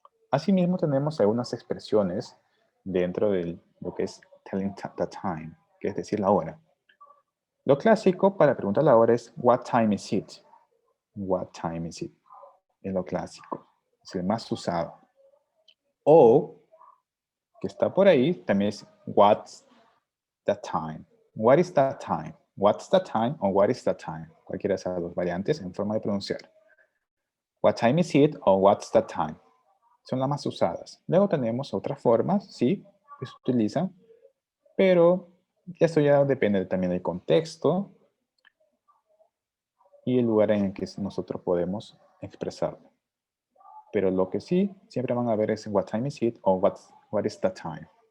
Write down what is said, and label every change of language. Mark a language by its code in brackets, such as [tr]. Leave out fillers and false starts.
[es] Asimismo, tenemos algunas expresiones dentro de lo que es [en] telling the time, [es] que es decir, la hora. Lo clásico para preguntar la hora es [en] what time is it? What time is it? [es] Es lo clásico, es el más usado. O, que está por ahí, también es [en] what's the time? What is the time? What's the time [es] o [en] what is the time? [es] Cualquiera de esas dos variantes en forma de pronunciar. [en] What time is it o what's the time? [es] Son las más usadas. Luego tenemos otras formas, sí, que se utilizan, pero eso ya depende también del contexto y el lugar en el que nosotros podemos expresarlo. Pero lo que sí siempre van a ver es [en] what time is it [es] o [en] what is the time.